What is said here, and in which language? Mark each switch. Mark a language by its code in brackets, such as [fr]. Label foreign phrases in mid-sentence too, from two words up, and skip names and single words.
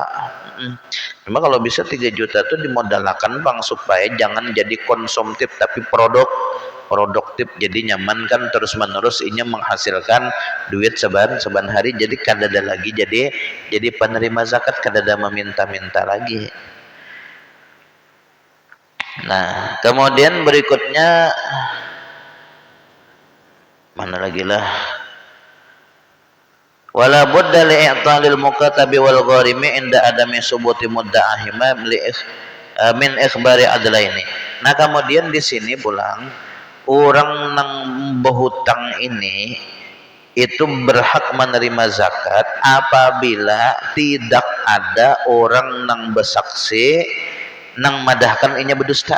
[bjn] Cuma kalau bisa 3 juta itu dimodalkan bang supaya jangan jadi konsumtif tapi produktif, jadi nyaman kan terus menerus ini menghasilkan duit seban hari, jadi kadada lagi jadi penerima zakat kadada meminta-minta lagi. Nah kemudian berikutnya mana lagi lah, [ar] ولا بد لإعطاء المكاتب والغارم عند عدم ثبوت مدعاهما من إخبار عدلين. [bjn] Nah kemudian di sini pulang orang nang berhutang ini itu berhak menerima zakat apabila tidak ada orang nang bersaksi nang madahkan inya berdusta.